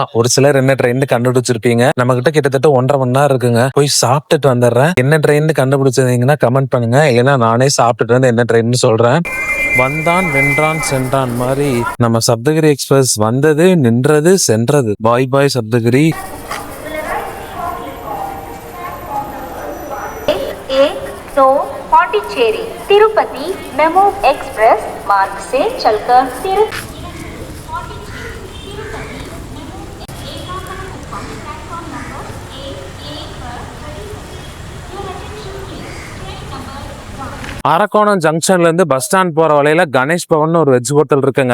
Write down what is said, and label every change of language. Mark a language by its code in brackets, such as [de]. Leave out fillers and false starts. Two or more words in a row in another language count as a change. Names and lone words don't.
[ta] ஒரு சிலர் என்ன ட்ரெயின் கண்டுபிடிச்சிருப்பீங்க. நம்ம கிட்ட கிட்டத்தட்ட 1.5 மணி நேரம் இருக்குங்க. போய் சாப்பிட்டுட்டு வந்துடுறேன். என்ன ட்ரெயின் கண்டுபிடிச்சிருந்தீங்கன்னா கமெண்ட் பண்ணுங்க. இல்லைன்னா நானே சாப்பிட்டுட்டு வந்து என்ன ட்ரெயின் சொல்றேன். வந்தான் வென்றான் சென்றான் மாதிரி நம்ம சப்தகிரி எக்ஸ்பிரஸ் வந்தது, நின்றது, சென்றது. பாய் சப்தகிரி. [hi] पांडिचेरी तिरुपति मेमो एक्सप्रेस मार्ग से चलकर [ta] அரக்கோணம் ஜங்ஷன்ல இருந்து [en] bus stand [ta] போற வழியில கணேஷ் பவன் ஒரு [en] veg hotel [ta] இருக்குங்க.